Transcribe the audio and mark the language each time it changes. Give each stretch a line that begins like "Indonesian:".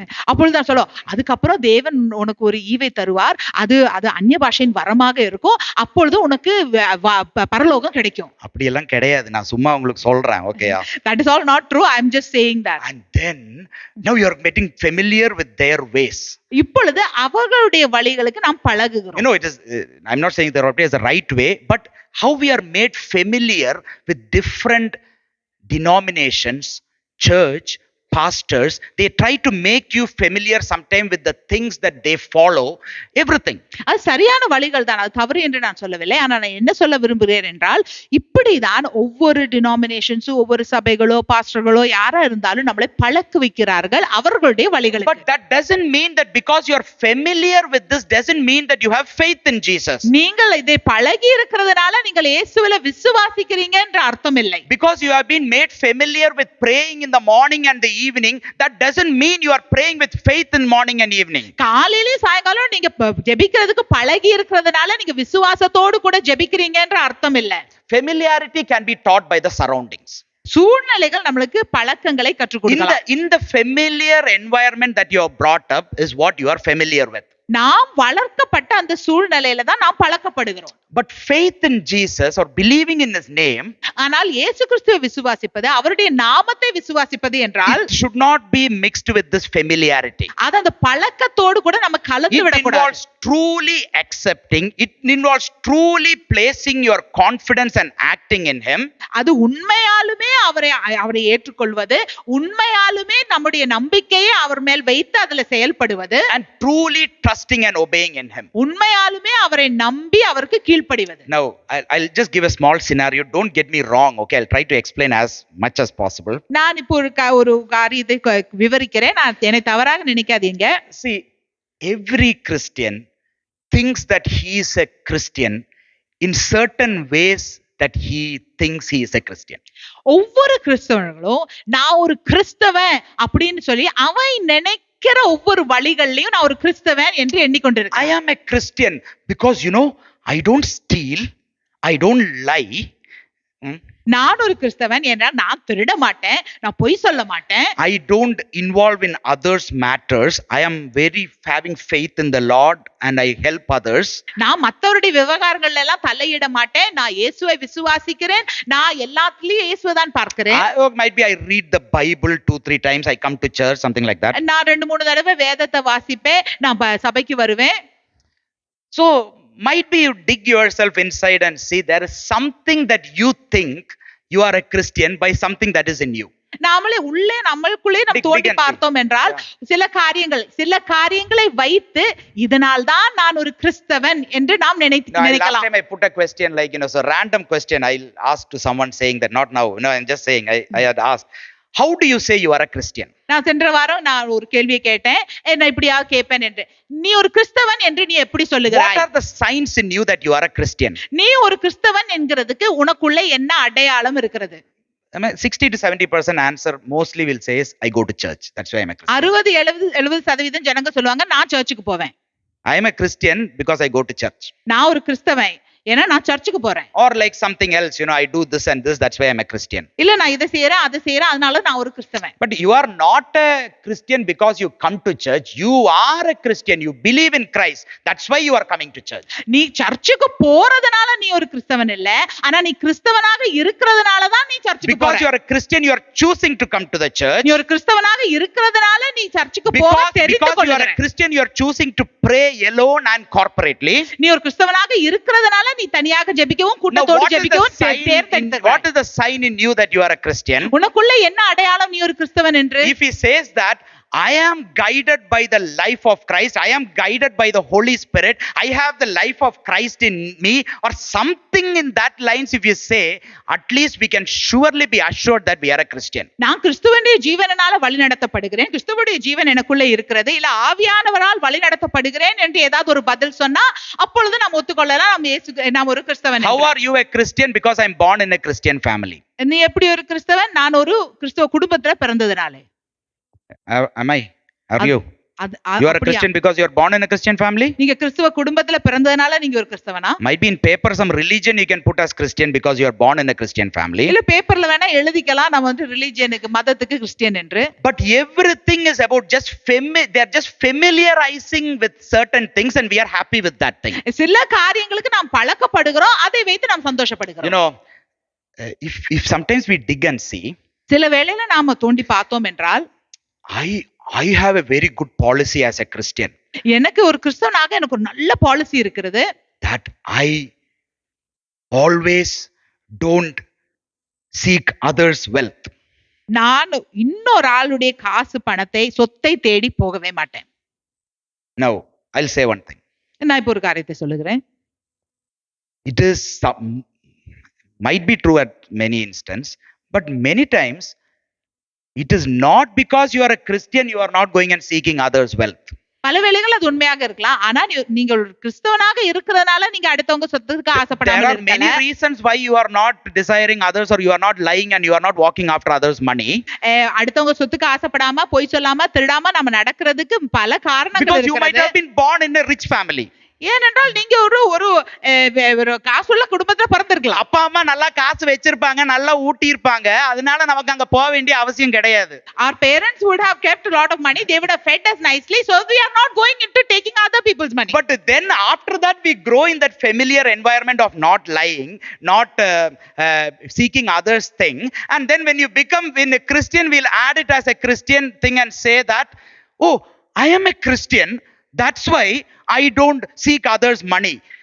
Tamil: அப்பொழுதுதான் சொல்லுவோம், அதுக்கப்புறம் தேவன் உனக்கு ஒரு ஈவை தருவார், அது அந்நிய பாஷையின் வரமாக இருக்கும், அப்பொழுது உனக்கு பரலோகம் கிடைக்கும். அப்படி எல்லாம் கிடையாது, நான் சும்மா உங்களுக்கு சொல்றேன். ஓகேயா?
English: That is all not true. I am just saying that. And then now you are getting familiar with their ways.
Tamil: இப்பொழுது அவர்களுடைய வழிகளுக்கு நாம் பழகுகிறோம்.
English: You know, it is I'm not saying their way is the right way, but how we are made familiar with different denominations, church, pastors, they try to make you familiar sometime with the things that they follow, everything.
Tamil: அது சரியான வழிகள் தான், அது தவறு என்று நான் சொல்லவில்லை. ஆனால் நான் என்ன சொல்ல விரும்புகிறேன் என்றால், இப்படிதான் ஒவ்வொரு டினாமினேஷன்ஸ், ஒவ்வொரு சபைகளோ பாஸ்டர்களோ யாரா இருந்தாலும் நம்மளை பழக்க வைக்கிறார்கள் அவர்களுடைய வழிகள்.
English: But that doesn't mean that because you are familiar with this doesn't mean that you have faith in Jesus.
Tamil: நீங்கள் இதை பழகி இருக்கிறதுனால நீங்கள் இயேசுவில விசுவாசிக்கிறீங்க என்ற அர்த்தம் இல்லை.
English: Because you have been made familiar with praying in the morning and the evening, that doesn't mean you are praying with faith in morning and evening.
Tamil: காலையில சாயங்காலம் நீங்க ஜெபிக்கிறதுக்கு பழகி இருக்கிறதுனால நீங்க விசுவாசத்தோடு கூட ஜெபிக்கிறீங்க என்ற அர்த்தம் இல்லை.
English: Familiarity can be taught by the surroundings.
Tamil: சூழ்நிலைகள் நம்மளுக்கு பழக்கங்களை கற்றுக் கொடுக்கலாம்.
English: In the familiar environment that you are brought up is what you are familiar with.
Tamil: நாம் வளர்க்கப்பட்ட அந்த சூழ்நிலையில தான் நாம் பழக்கப்படுகிறோம்.
English: But faith in Jesus or believing in his name,
Tamil: ஆனால் இயேசு கிறிஸ்துவை விசுவாசிப்பது, அவருடைய நாமத்தை விசுவாசிப்பது என்றால்
English: it should not be mixed with this familiarity.
Tamil: அது அந்த பழக்கத்தோடு கூட நம்ம கலந்து
English: It
Tamil: விடக்கூடாது.
English: involves truly accepting, it involves truly placing your confidence and acting in him.
Tamil: அது உண்மையாலுமே அவரை ஏற்றுக்கொள்வது, உண்மையாலுமே நம்முடைய நம்பிக்கையை அவர் மேல் வைத்து அதுல செயல்படுவது,
English: And truly trusting trusting and obeying in him.
Tamil: உண்மையாலுமே அவரை நம்பி அவருக்கு கீழ்ப்படிவது.
English: Now, I'll just give a small scenario. Don't get me wrong. Okay, I'll try to explain as much as possible.
Tamil: நான் இப்போ ஒரு காரியத்தை விவரிக்கிறேன். நான் என்னை தவறாக நினைக்காதீங்க.
English: See, every Christian thinks that he is a Christian in certain ways that he thinks he is a Christian.
Tamil: ஒவ்வொரு கிறிஸ்தவர்களும் நான் ஒரு கிறிஸ்தவன் அப்படின்னு சொல்லி அவன் நினைக்கிற ஒவ்வொரு வழிகள்லயும் நான் ஒரு கிறிஸ்தவன் என்று
English: I
Tamil: எண்ணிக்கொண்டிருக்கேன்.
English: am a Christian because, I don't steal, I don't lie.
Tamil: நான் ஒரு கிறிஸ்தவன் என்றால் நான் திருட மாட்டேன், நான் பொய் சொல்ல மாட்டேன்,
English: I don't involve in others' matters. I am very having faith in the Lord and I help others.
Tamil: நான் மத்தவருடைய விவகாரங்கள்ல எல்லாம் தலையிட மாட்டேன், நான் இயேசுவை விசுவாசிக்கிறேன், நான் எல்லாத்துலயும் இயேசுவை தான் பார்க்கிறேன்.
English: Might be I read the Bible 2-3 times, I come to church, something like that.
Tamil: நான் 2-3 தடவை வேதத்தை வாசிப்பேன், நான் சபைக்கு வருவேன்.
English: So might be you dig yourself inside and see there is something that you think you are a Christian by something that is in you.
Tamil: நாமளே உள்ளே நம்மளுக்குள்ளே நம்ம தோண்டி பார்த்தோம் என்றால் சில காரியங்களை வைத்து இதனால் தான் நான் ஒரு கிறிஸ்தவன் என்று நாம் நினைக்கலாம்.
English: Last time I put a question like, so random question I'll ask to someone saying that, not now, I'm just saying, I had asked, how do you say you are a Christian?
Tamil: நான் சென்ற வாரம் நான் ஒரு கேள்வியை கேட்டேன், என்ன இப்படியா கேட்பேன் என்று. நீ ஒரு கிறிஸ்தவன் என்று நீ எப்படி சொல்லுகிறாய்?
English: What are the signs in you that you are a Christian?
Tamil: நீ ஒரு கிறிஸ்தவன் என்கிறதுக்கு உனக்குள்ள என்ன அடையாளம் இருக்கிறது?
English: 60 to 70% answer mostly will say is I go to church. That's why I'm a Christian.
Tamil: 60-70% ஜனங்க சொல்லுவாங்க நான் சர்ச்சுக்கு போவேன்.
English: I am a Christian because I go to church.
Tamil: நான் ஒரு கிறிஸ்தவன் ஏன்னா நான் சர்ச்சுக்கு போறேன்.
English: Or like something else, I do this and this, that's why I'm a Christian.
Tamil: இல்ல நான் இதை செய்யறேன் அதை செய்யறேன் அதனால நான் ஒரு கிறிஸ்தவன்.
English: But you are not a Christian because you come to church. You are a Christian. You believe in Christ. That's why you are coming to church.
Tamil: நீ சர்ச்சுக்கு போறதுனால நீ ஒரு கிறிஸ்தவன் இல்ல, ஆனா நீ கிறிஸ்தவனாக இருக்கிறதுனால தான் நீ சர்ச்சுக்கு போற.
English: Because you are a Christian, you are choosing to come to the church.
Tamil: நீ ஒரு கிறிஸ்தவனாக இருக்கிறதுனால நீ சர்ச்சுக்கு போக தெரிந்து
English: Because you are
Tamil: கொள்ளுகிற.
English: a Christian, you are choosing to pray alone and corporately.
Tamil: நீ ஒரு கிறிஸ்தவனாக இருக்கிறதுனால நீ தனியாக ஜெபிக்கவும் கூட்டத்தோடு ஜெபிக்கவும் தேர்ந்தெடுக்கிறாய்.
English: What is the sign in you that you are a Christian?
Tamil: உனக்குள்ள என்ன அடையாளம் நீ ஒரு கிறிஸ்தவன் என்று?
English: If he says that I am guided by the life of Christ, I am guided by the Holy Spirit, I have the life of Christ in me, or something in that lines, if you say, at least we can surely be assured that we are a Christian.
Tamil: நான் கிறிஸ்துவனுடைய ஜீவனால வழிநடத்தப்படுகிறேன், கிறிஸ்துவுடைய ஜீவன் எனக்குள்ள இருக்கிறது, இல்ல ஆவியானவரால் வழிநடத்தப்படுகிறேன் என்று ஏதாவது ஒரு பதில் சொன்னா அப்பொழுது நாம் ஒத்துக்கொள்ளலாம் நாம் ஒரு கிறிஸ்தவன்.
English: How are you a Christian? Because I am born in a Christian family.
Tamil: நீ எப்படி ஒரு கிறிஸ்தவன்? நான் ஒரு கிறிஸ்தவ குடும்பத்துல பிறந்ததுனாலே.
English: Am I? Are you? You are a Christian because you are born in a Christian family?
Tamil: நீங்க கிறிஸ்தவ குடும்பத்துல பிறந்ததனால நீங்க ஒரு கிறிஸ்தவனா?
English: Might be in paper some religion you can put as Christian because you are born in a Christian family.
Tamil: இல்ல பேப்பர்ல வேணா எழுதிக்கலாம் நம்ம ரிலிஜியனுக்கு மதத்துக்கு கிறிஸ்டியன் என்று.
English: But everything is about just they are just familiarizing with certain things and we are happy with that thing.
Tamil: சில காரியங்களுக்கு நாம் பழக்கப்படுகிறோம், அதை வைத்து நாம் சந்தோஷப்படுகிறோம்.
English: If sometimes we dig and see,
Tamil: சில வேளையில நாம தோண்டி பார்த்தோம் என்றால்
English: I have a very good policy as a Christian.
Tamil: எனக்கு ஒரு கிறிஸ்தவனாக எனக்கு ஒரு நல்ல பாலிசி இருக்கிறது.
English: That I always don't seek others' wealth.
Tamil: நான் இன்னொரு ஆளுடைய காசு பணத்தை சொத்தை தேடி போகவே மாட்டேன்.
English: Now I'll say one thing.
Tamil: நான் இப்போ ஒரு காரியத்தை சொல்லுகிறேன்.
English: It is might be true at many instances, but many times it is not because you are a Christian you are not going and seeking others' wealth.
Tamil: பல வேளைகள் அது உண்மையாக இருக்கலாம், ஆனா நீங்க ஒரு கிறிஸ்தவனாக இருக்கிறதுனால நீங்க அடுத்தவங்க சொத்துக்கு ஆசைப்படாம
English: There are many reasons why you are not desiring others or you are not lying and you are not walking after others' money.
Tamil: அடுத்தவங்க சொத்துக்கு ஆசைப்படாம பொய் சொல்லாம திருடாம நம்ம நடக்கிறதுக்கு பல காரணங்கள் இருக்கிறது.
English: Because you might have been born in a rich family.
Tamil: ஏனென்றால் நீங்க ஒரு காசுள்ள குடும்பத்துல பிறந்திருக்கலாம். அப்பா அம்மா நல்லா காசு வச்சிருப்பாங்க, நல்லா ஊட்டி இருப்பாங்க, அதனால நமக்கு அங்க போக வேண்டிய அவசியம் கிடையாது.
English: Our parents would have kept a lot of money, they would have fed us nicely, so we are not going into taking other people's money. But then after that we grow in that familiar environment of not lying, not seeking others' thing, and then when a Christian, we'll add it as a Christian thing and say that, oh, I am a Christian, that's why I don't seek others' money.